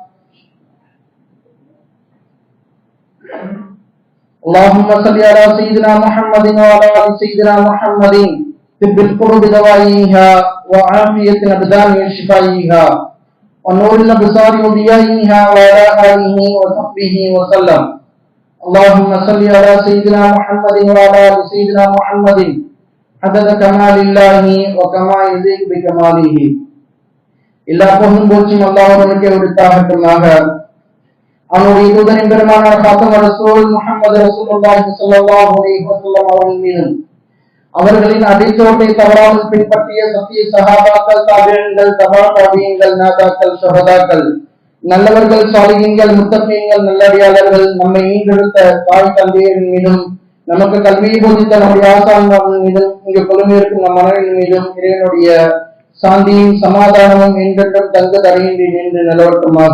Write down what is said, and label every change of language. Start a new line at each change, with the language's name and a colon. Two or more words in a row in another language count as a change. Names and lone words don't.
Arabic: اللهم صل على سيدنا محمد وعلى ال سيدنا محمد طب القلوب دوائها وعافية الأبدان وشفائها ونور الأبصار وضيائها وعلى آله وصحبه وسلم. اللهم صل على سيدنا محمد وعلى آل سيدنا محمد عدد كمال الله وكما يليق بكماله.
Tamil: எல்லா புகழும் போற்றும் அல்லாஹ்வுக்கே உரித்தாகட்டுமாக. அவனுடைய தூதரின் பெருமானார்
Arabic: خاتم الرسل محمد رسول الله صلى الله عليه وسلم
Tamil: அவர்கள் மீதும் அவர்களின் அடிச்சோட்டை தவறாமல் பின்பற்றிய சத்திய சஹாபாக்கள், தாபிஈன்கள், தபா தாபிஈன்கள், நாதாக்கள், ஷஹதாக்கள், நல்லவர்கள், சாலிஹீன்கள், முத்தகீன்கள், நல்லடியாளர்கள், நம்மை ஈன்றெடுத்த தாய் தந்தையரின் மீதும், நமக்கு கல்வியை போதித்த நம்முடைய ஆசான்மார்கள் மீதும், இங்கு கொழும்பிருக்கும் நம் மனதின் மீதும் இறைவனுடைய சாந்தியும் சமாதானமும் என்றென்றும் தங்கு தடையின்றி நின்று நிலவட்டுமாக.